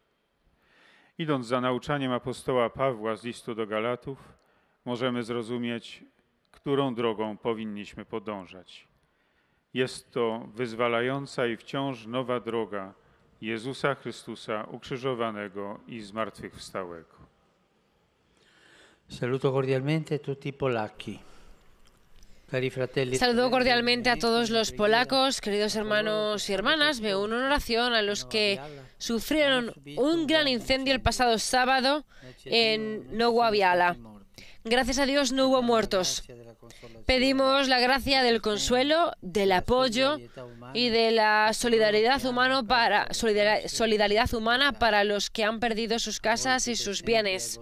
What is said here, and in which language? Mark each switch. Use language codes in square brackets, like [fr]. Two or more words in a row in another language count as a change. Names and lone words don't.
[pl] Idąc za nauczaniem apostoła Pawła z listu do Galatów, możemy zrozumieć, którą drogą powinniśmy podążać. Jest to wyzwalająca i wciąż nowa droga Jezusa Chrystusa ukrzyżowanego i zmartwychwstałego. [it] Saluto cordialmente tutti i polacchi. [es] Saludo cordialmente a todos los polacos, queridos hermanos y hermanas. Me uno en oración a los que sufrieron un gran incendio el pasado sábado en Nowa Wiala. Gracias a Dios no hubo muertos. Pedimos la gracia del consuelo, del apoyo y de la solidaridad humana para los que han perdido sus casas y sus bienes.